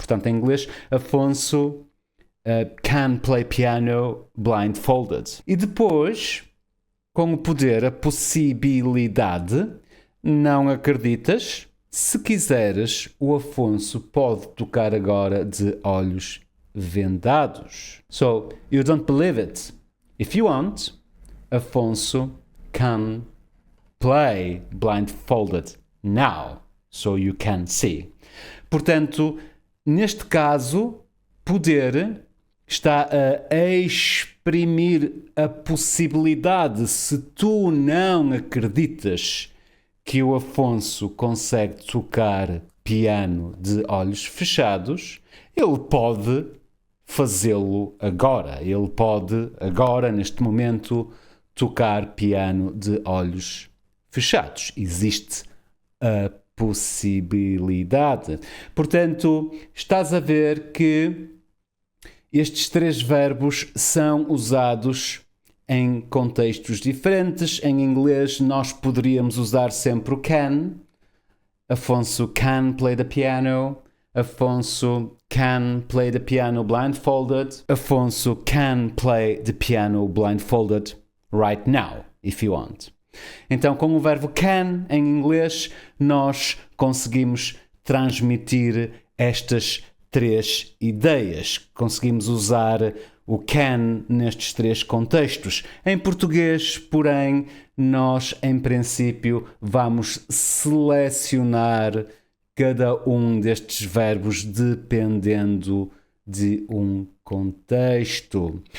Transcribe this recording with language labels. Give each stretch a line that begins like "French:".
Portuguese: Portanto, em inglês,
English: Afonso can play piano blindfolded.
Portuguese: E depois, com o poder, a possibilidade, não acreditas? Se quiseres, o Afonso pode tocar agora de olhos vendados.
English: So, you don't believe it. If you want, Afonso can play blindfolded now, so you can see.
Portuguese: Portanto, neste caso, poder está a exprimir a possibilidade, se tu não acreditas que o Afonso consegue tocar piano de olhos fechados, ele pode fazê-lo agora. Ele pode agora, neste momento, tocar piano de olhos fechados. Existe a possibilidade. Portanto, estás a ver que estes 3 verbos são usados em contextos diferentes. Em inglês, nós poderíamos usar sempre o can.
English: Afonso can play the piano. Afonso can play the piano blindfolded. Afonso can play the piano blindfolded right now, if you want.
Portuguese: Então, com o verbo can em inglês, nós conseguimos transmitir estas 3 ideias. Conseguimos usar o can nestes 3 contextos. Em português, porém, nós, em princípio, vamos selecionar cada um destes verbos dependendo de um contexto.